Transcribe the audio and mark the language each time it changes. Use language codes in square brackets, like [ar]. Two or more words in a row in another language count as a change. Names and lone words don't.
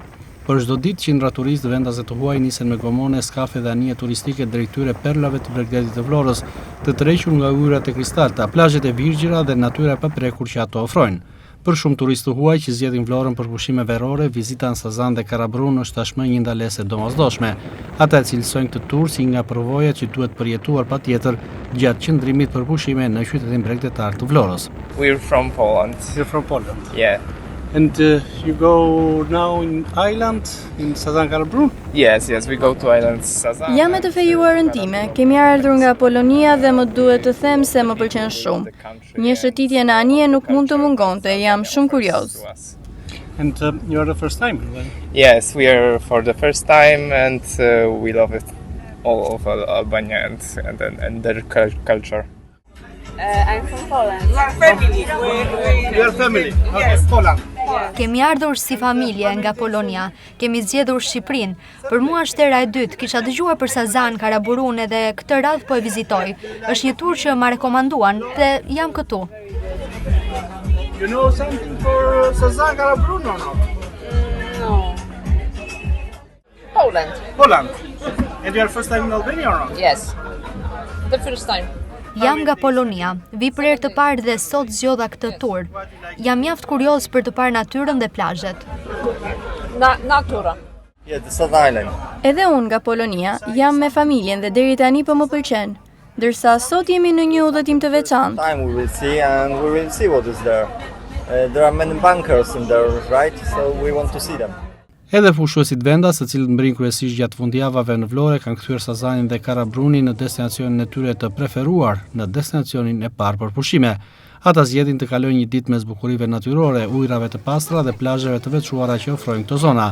[sq] Për çdo ditë qindra turistë, vendas dhe të huaj nisen me gomone, skafe dhe anije turistike drejt tyre perlave të Bregdetit të Vlorës, të tërhequr nga yjet e kristalta, plazhet e virgjëra dhe natyra e paprekur që ato ofrojnë. Për shumë turistë huaj që zgjedhin Vlorën për pushime verore, vizita në Sazan dhe Karabrun është tashmë një ndalesë domosdoshme. Ata cilësojnë këtë tur si nga përvojat që duhet përjetuar patjetër gjatë qëndrimit për pushime në qytetin bregdetar të Vlorës. [en] We're from Poland. You're from Poland? Yeah. And you go now in island, in Sazan Karabrun? Yes, we go to island Sazan. [sq] Jam e të fejuarën time. Kemi ardhur nga Polonia dhe më duhet të them se më pëlqen shumë. Një shëtitje në anije nuk mund të mungonte, jam shumë kurioz. [en] And you are the first time? Yes, we are for the first time and we love it. All of Albania and their culture. I'm from Poland. You are family? You are family? Okay, Poland. [sq] Kemi ardhur si familje nga Polonia, kemi zgjedhur Shqipërinë. Për mua është hera e dytë, kisha dëgjuar për Sazan, Karaburun dhe këtë radhë po e vizitoj. Është një tur që ma rekomanduan dhe jam këtu. [en] You know something for Sazan, Karaburun or not? No. Poland. And you are first time in Albania or not? Yes. The first time. [sq] Jam nga Polonia, vi për herë të parë dhe sot zgjodha këtë tur. Jam mjaft kurioz për të parë natyrën dhe plazhet. Natura. [en] Yeah, the South Island. [sq] Edhe unë nga Polonia, jam me familjen dhe deri tani po më pëlqen. Ndërsa sot jemi në një udhëtim të veçantë. [en] Time we will see what is there. There are many bunkers in there, right? So we want to see them. [sq] Edhe fushuesit vendas, të cilët mbrin kryesisht gjatë fundjavave në Vlorë, kanë kthyer Sazanin dhe Karabrunin në destinacionin e tyre të preferuar, në destinacionin e parë për pushime. Ata zgjedhin të kalojnë një ditë mes bukurive natyrore, ujrave të pastra dhe plazheve të veçuara që ofrojnë këto zona.